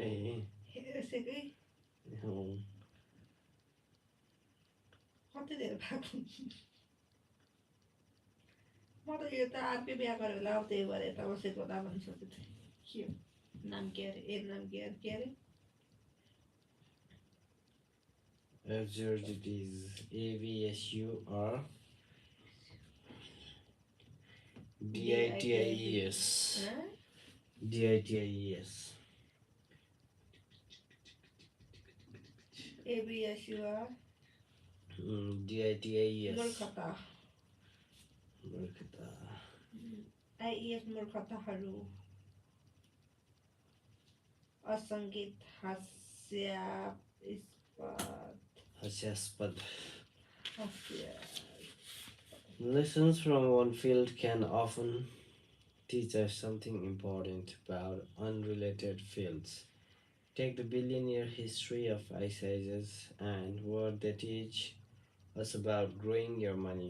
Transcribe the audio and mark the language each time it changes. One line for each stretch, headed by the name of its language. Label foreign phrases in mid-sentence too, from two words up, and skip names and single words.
Nepali: यसैकै कति धेरै भएको म त यो त अर्कै बिहा गरेर होला अब त्यही भएर यता बसेको होला भन्ने सोचेको थिएँ के हो नाम के अरे नाम के अरे
English: absurdities ABSUR DITIES DITIES ABSUR DITIES
Nepali: मूर्खता IES मूर्खताहरू असङ्गीत
English: हास्यास्पद Lessons from one field can often teach us something important about unrelated fields. Take the billionaire history of ice ages and what they teach us about growing your money.